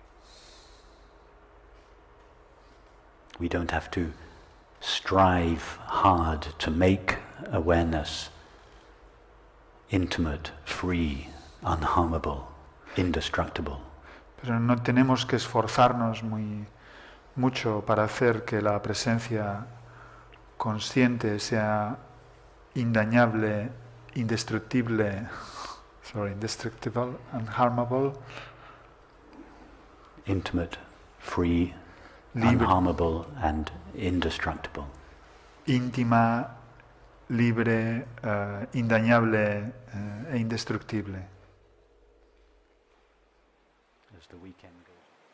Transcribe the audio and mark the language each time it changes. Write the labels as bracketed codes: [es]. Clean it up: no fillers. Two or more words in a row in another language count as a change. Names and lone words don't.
[en] We don't have to strive hard to make awareness intimate, free, unharmable, indestructible. [es] Pero no tenemos que esforzarnos mucho para hacer que la presencia consciente sea indañable, indestructible, indestructible, unharmable, [en] Intimate, free, [es] libre, [en] unharmable, and indestructible. [es] íntima, libre, indañable e indestructible. [en] As the weekend goes